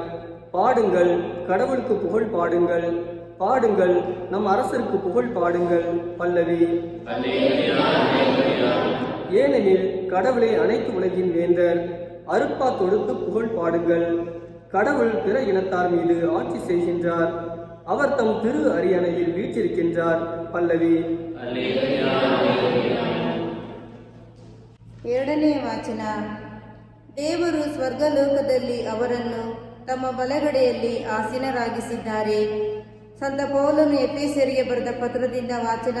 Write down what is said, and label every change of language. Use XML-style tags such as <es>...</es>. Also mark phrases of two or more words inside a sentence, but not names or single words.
<ta>பாடுங்கள், கடவுளுக்கு புகழ் பாடுங்கள், பாடுங்கள், நம் அரசருக்கு புகழ் பாடுங்கள். பல்லவி. ஏனெனில் கடவுளை அனைத்து உலகின் வேந்தர், அருப்பா தொடுத்து புகழ் பாடுங்கள். கடவுள் பிற இனத்தார் மீது ஆட்சி செய்கின்றார், அவர் தம் திரு அரியணையில் வீற்றிருக்கின்றார்.</ta> <kn>ಪಲ್ಲವಿ. ಎರಡನೇ ವಾಚನ. ದೇವರು ಸ್ವರ್ಗಲೋಕದಲ್ಲಿ ಅವರನ್ನು ತಮ್ಮ ಬಲಗಡೆಯಲ್ಲಿ ಆಸೀನರಾಗಿಸಿದ್ದಾರೆ. ಸಂತ ಪೌಲನು ಎಫೆಸರಿಗೆ ಬರೆದ ಪತ್ರದಿಂದ ವಾಚನ.</kn>